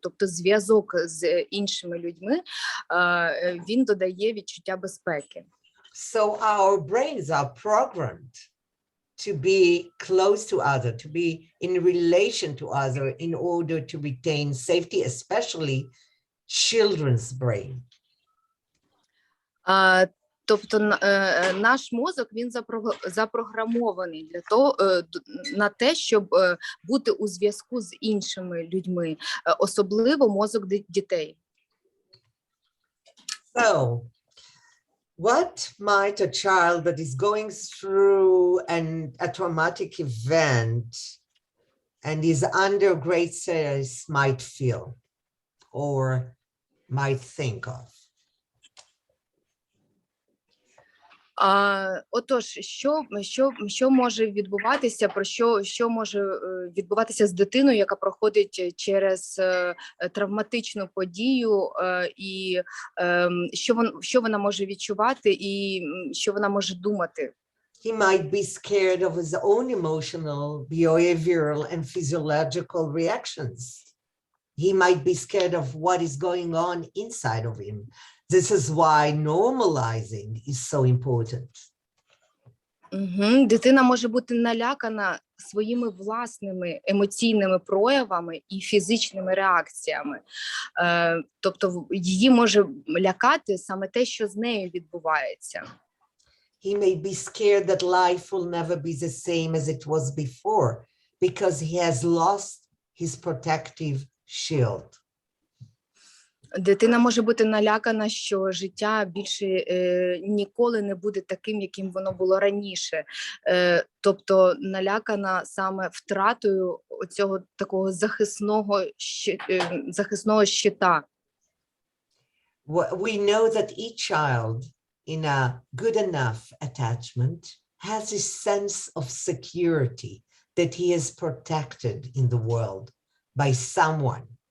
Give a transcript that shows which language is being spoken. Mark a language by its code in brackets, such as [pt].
[uk] Тобто зв'язок з іншими людьми, він додає відчуття безпеки. [en] So our brains are programmed to be close to other, to be in relation to other in order to retain safety, especially children's brain. [uk] Тобто наш мозок, він запрограмований для того, на те, щоб бути у зв'язку з іншими людьми, особливо мозок дітей. [en] So, what might a child that is going through a traumatic event and is under great stress might feel or might think of? [uk] Отож, що може відбуватися, що може відбуватися з дитиною, яка проходить через травматичну подію, і що вона може відчувати, і що вона може думати? [en] He might be scared of his own emotional, behavioral, and physiological reactions. He might be scared of what is going on inside of him. This is why normalizing is so important. [uk] Дитина може бути налякана своїми власними емоційними проявами і фізичними реакціями. Тобто її може лякати саме те, що з нею відбувається. [en] He may be scared that life will never be the same as it was before because he has lost his protective shield. [uk] Дитина може бути налякана, що життя більше ніколи не буде таким, яким воно було раніше. Тобто налякана саме втратою цього такого захисного щита. [en] We know that each child in a good enough attachment has a sense of security that he is protected in the world by someone.